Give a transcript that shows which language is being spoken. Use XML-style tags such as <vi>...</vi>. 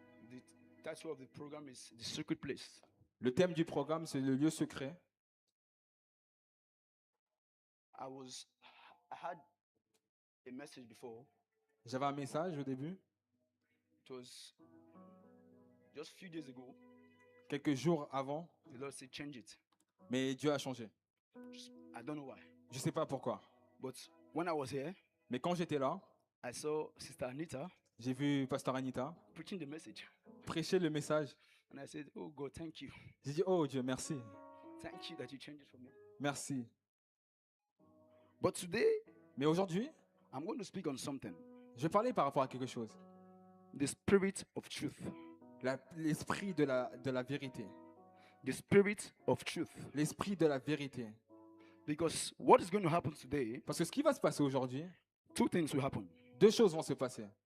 <en>The title of the program is The Secret Place.</en> <fr>Le thème du programme, c'est le lieu secret.</fr> <en>I had a message before.</en> <fr>J'avais un message au début,</fr> <en>It was just a few days ago.</en> <fr>quelques jours avant,</fr> <en>The Lord said, change it.</en> <fr>mais Dieu a changé.</fr> <en>I don't know why.</en> <fr>Je ne sais pas pourquoi.</fr> <en>But when I was here,</en> <fr>Mais quand j'étais là,</fr> <en>I saw Sister Anita</en> <fr>j'ai vu Pasteur Anita</fr> <en>preaching the message.</en> <fr>prêcher le message.</fr> <en>And I said, oh God, thank you.</en> <fr>J'ai dit, oh Dieu, merci.</fr> <en>Thank you that you changed it for me.</en> <fr>Merci.</fr> <en>But today,</en> <fr>Mais aujourd'hui,</fr> <en>I'm going to speak on something.</en> <fr>je vais parler par rapport à quelque chose.</fr> <en>The spirit of truth.</en> <fr>L'esprit de la vérité.</fr> <en>The spirit of truth.</en> <fr>L'esprit de la vérité.</fr> <en>Because what is going to happen today,</en> <fr>Parce que ce qui va se passer aujourd'hui,</fr> <en>two things will happen.</en> <fr>deux choses vont se passer.</fr>